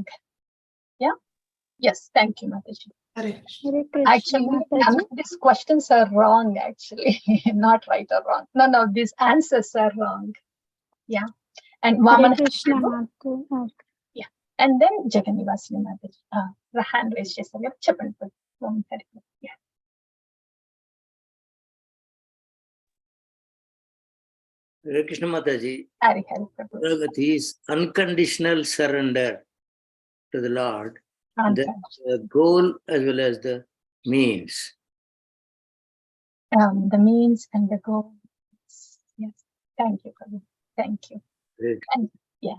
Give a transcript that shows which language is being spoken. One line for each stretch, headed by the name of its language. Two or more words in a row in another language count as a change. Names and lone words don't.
English: Yeah? Yes, thank you, Mataji. Hare Krishna Actually, Mataji. none of these questions are wrong, actually. Not right or wrong. None of these answers are wrong. Yeah. And Hare Vaman. Krishna Mataji. Yeah. And then Jaganivasini Mataji. Hand raised
Telugu: చేశారు. చెప్పండి.
English: Yeah. Hare Krishna Mataji. Hare Prabhu. Sharanagati is unconditional surrender to the Lord. That's the goal as well as the means. The means and the goal. Yes. Thank you, Prabhu. Thank you. Great. And yeah.